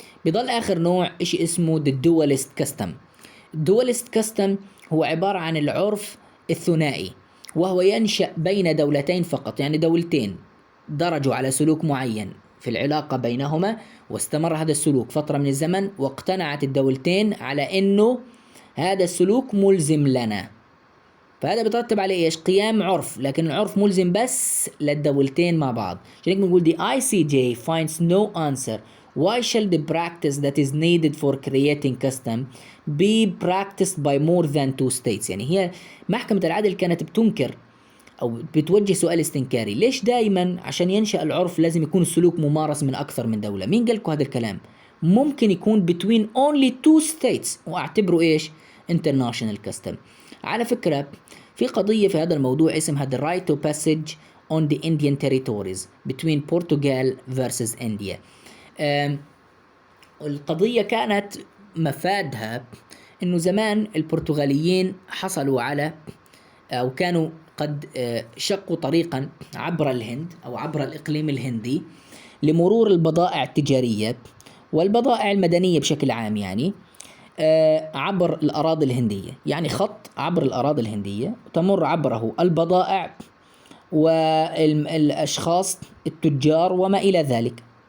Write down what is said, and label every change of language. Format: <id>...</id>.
<ar>بيضل آخر نوع إشي اسمه the dualist custom. dualist custom هو عبارة عن العرف الثنائي، وهو ينشأ بين دولتين فقط، يعني دولتين درجوا على سلوك معين في العلاقة بينهما واستمر هذا السلوك فترة من الزمن، واقتنعت الدولتين على إنه هذا السلوك ملزم لنا، فهذا بيترتب عليه إيش؟ قيام عرف، لكن العرف ملزم بس للدولتين مع بعض. عشان هيك بنقول</ar> <en>the ICJ finds no answer why shall the practice that is needed for creating custom be practiced by more than two states.</en> <ar>يعني هي محكمة العدل كانت بتنكر أو بتوجه سؤال استنكاري، ليش دائما عشان ينشأ العرف لازم يكون السلوك ممارس من أكثر من دولة؟ مين قالكوا هذا الكلام؟ ممكن يكون</ar> <en>between only two states</en> <ar>واعتبره إيش؟ international custom. على فكرة في قضية في هذا الموضوع اسمها the right to passage on the Indian territories between Portugal versus India. القضية كانت مفادها إنه زمان البرتغاليين حصلوا على أو كانوا قد شقوا طريقا عبر الهند أو عبر الإقليم الهندي لمرور البضائع التجارية والبضائع المدنية بشكل عام، يعني عبر الأراضي الهندية، يعني خط عبر الأراضي الهندية تمر عبره البضائع والأشخاص التجار وما إلى ذلك.</ar>